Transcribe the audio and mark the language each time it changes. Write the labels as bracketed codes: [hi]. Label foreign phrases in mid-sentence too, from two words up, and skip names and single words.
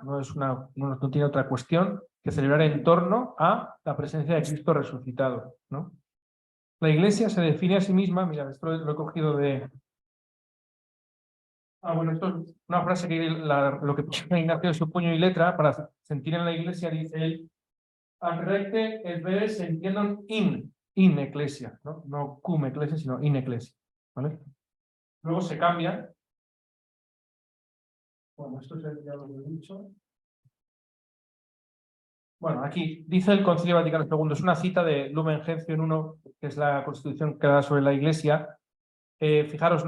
[es] No tiene otra cuestión que celebrar en torno a la presencia de Cristo resucitado, ¿no? La Iglesia se define a sí misma, mira, esto lo he cogido de... bueno, esto es una frase que lo que puso Ignacio de su puño y letra para sentir en la Iglesia, dice él, [la] ad recte et vere sentiendum in ecclesia, [es] ¿no? [la] No cum ecclesia, sino in ecclesia, [es] ¿vale? Luego se cambia. Bueno, esto ya lo he dicho. Bueno, aquí dice el Concilio Vaticano II, es una cita de Lumen Gentium 1, que es la constitución que da sobre la Iglesia. Fijaros, ¿no?